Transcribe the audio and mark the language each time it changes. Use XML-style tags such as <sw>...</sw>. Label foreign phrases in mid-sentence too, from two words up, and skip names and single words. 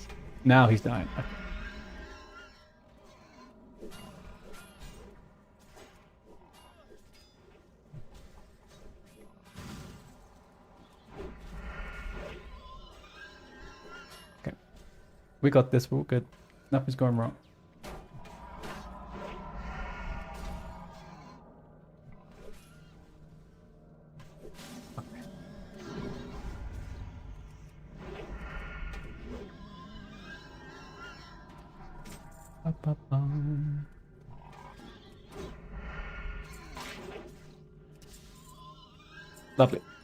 <en>Now he's dying. Okay. We got this, we're all good. Nothing's going wrong. Okay. Ba-ba-bum. Lovely.</en>